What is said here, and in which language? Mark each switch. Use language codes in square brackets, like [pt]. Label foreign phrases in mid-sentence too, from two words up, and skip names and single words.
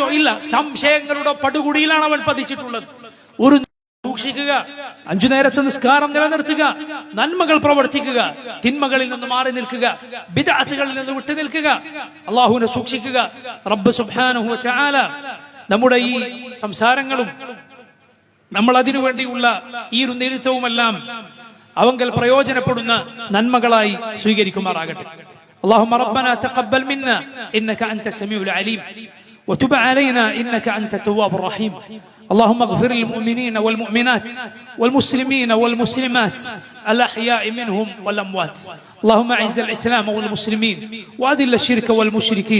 [ml] ഇല്ല, സംശയങ്ങളുടെ പടുകുടിയിലാണ് അവൻ പതിച്ചിട്ടുള്ളത്. ഒരു സൂക്ഷിക്കുക, 5 നേരത്തെ നിസ്കാരം നിലനിർത്തുക, നന്മകൾ പ്രവർത്തിക്കുക, തിന്മകളിൽ നിന്ന് മാറി നിൽക്കുക, ബിദ്അത്തുകളിൽ നിന്ന് വിട്ടു നിൽക്കുക, അള്ളാഹുവിനെ സൂക്ഷിക്കുക. റബ്ബ് [ar] سبحانه وتعالى [ml] നമ്മുടെ ഈ സംസാരങ്ങളും നമ്മൾ അതിനുവേണ്ടിയുള്ള ഈ ഒരു നേതൃത്വവുമെല്ലാം അവങ്കൽ പ്രയോജനപ്പെടുന്ന നന്മകളായി സ്വീകരിക്കുമാറാകട്ടെ. [ar] اللهم ربنا تقبل منا إنك أنت السميع العليم وتب علينا إنك أنت التواب الرحيم. اللهم اغفر للمؤمنين والمؤمنات والمسلمين والمسلمات الأحياء منهم والأموات. اللهم أعز الإسلام والمسلمين وأذل الشرك والمشركين.